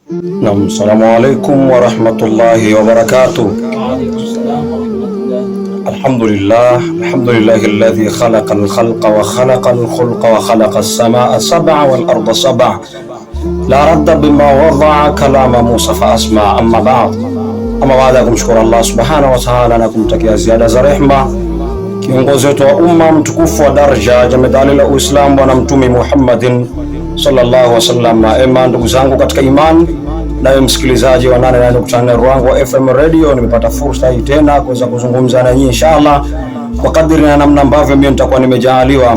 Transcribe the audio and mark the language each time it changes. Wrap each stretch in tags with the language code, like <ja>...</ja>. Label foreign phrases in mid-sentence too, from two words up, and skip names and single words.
<ar>نعم السلام عليكم ورحمة الله وبركاته. الحمد لله الذي خلق الخلق وخلق الخلق وخلق السماء سبعا والأرض سبعا لا راد بما وضع كلم موسى فأسمع. أما بعد,</ar> <sw>baada ya kumshukuru Allah</sw> <ar>سبحانه وتعالى</ar> <sw>na kumtakia ziada za rehma kiongozi wetu wa umma mtukufu wa daraja jemedali la Uislamu Bwana Mtume Muhammadin</sw> <ar>صلى الله عليه وسلم.</ar> <sw>Ema ndugu zangu katika imani, nawe msikilizaji wa 88.4 Ruangwa FM Radio, nimepata fursa hii tena kuweza kuzungumza na nyinyi inshallah kwa kadri na namna ambavyo mimi nitakuwa nimejaliwa.</sw>